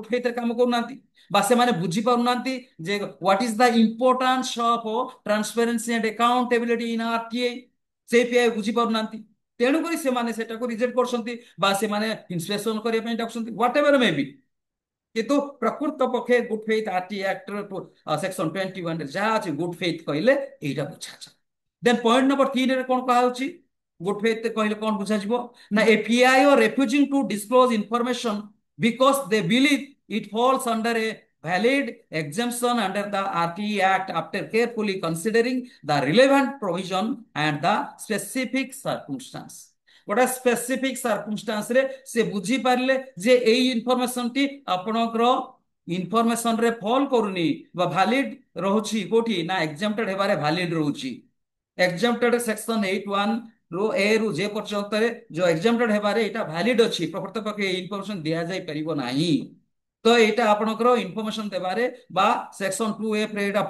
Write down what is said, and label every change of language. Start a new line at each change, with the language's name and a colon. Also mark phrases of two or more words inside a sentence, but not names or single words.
Odia: ଫେଥ୍ ରେ କାମ କରୁନାହାନ୍ତି ବା ସେମାନେ ବୁଝି ପାରୁନାହାନ୍ତି ଯେ
English: what is the importance of transparency and accountability in RTI
Odia: ସେ ପିଆଇ ବୁଝି ପାରୁନାହାନ୍ତି ତେଣୁକରି ସେମାନେ ସେଟାକୁ ରିଜେକ୍ଟ କରୁଛନ୍ତି ବା ସେମାନେ ଇନ୍ସପେକ୍ସନ କରିବା ପାଇଁ ଡାକୁଛନ୍ତି
English: whatever may be
Odia: କିନ୍ତୁ ପ୍ରକୃତ ପକ୍ଷେ
English: good faith RT Act section 21
Odia: ରେ ଯାହା ଅଛି
English: good faith
Odia: କହିଲେ ଏଇଟା ବୁଝାଯାଏ
English: then point number 3
Odia: ରେ କଣ କୁହାଯାଉଛି
English: good faith
Odia: କହିଲେ କଣ ବୁଝାଯିବ ନା ଏ
English: PIO refusing to disclose information because they believe it falls under a valid exemption under the RTE Act after carefully considering the relevant provision and the specific circumstance ଗୋଟେ specific circumstance
Odia: ରେ ସେ ବୁଝି ପାରିଲେ ଯେ ଏଇ ଇନଫର୍ମେସନ ଟି ଆପଣଙ୍କର ଇନଫର୍ମେସନ ରେ ଫଲ କରୁନି ବା ଭାଲିଡ ରହୁଛି କୋଉଠି ନା ଏକ୍ସେମ୍ପଟେଡ ହେବାରେ ଭାଲିଡ ରହୁଛି
English: exempted section 81
Odia: ରୁ ଏ ରୁ ଯେ ପର୍ଯ୍ୟନ୍ତରେ ଯୋଉ ଏକ୍ସେମ୍ପଟେଡ ହେବାରେ ଏଇଟା ଭାଲିଡ ଅଛି ପ୍ରକୃତ ପକ୍ଷେ এই ଇନଫର୍ମେସନ ଦିଆଯାଇ ପାରିବ ନାହିଁ ତ ଏଇଟା ଆପଣଙ୍କର ଇନଫର୍ମେସନ ଦେବାରେ ବା ସେକ୍ସନ 2F ରେ ଏଇଟା